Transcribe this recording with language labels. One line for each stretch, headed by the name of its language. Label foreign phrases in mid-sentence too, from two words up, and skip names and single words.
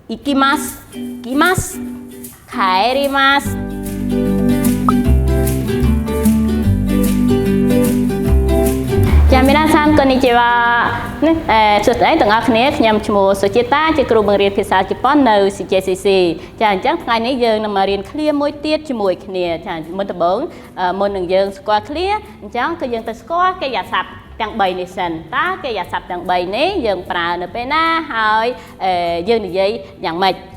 Japanese: 行きます行きます帰りますចាមីណាសានこんにちは
Khmer: សួស្តីទាំងអស់គ្នា ខ្ញុំឈ្មោះសុជាតាជាគ្រូបង្រៀនភាសាជប៉ុននៅ CJCC ចាអញ្ចឹងថ្ងៃនេះយើងនឹងមករៀនឃ្លាមួយទៀតជាមួយគ្នាចាមុនដំបូងមុននឹងយើងស្គាល់ឃ្លាអញ្ចឹងគឺយើងទៅស្គាល់កិរិយាសព្ទទាំង3នេះសិនតើកិរិយាសព្ទទាំង3នេះយើងប្រើនៅពេលណាហើយយើងនិយាយយ៉ាងម៉េចចា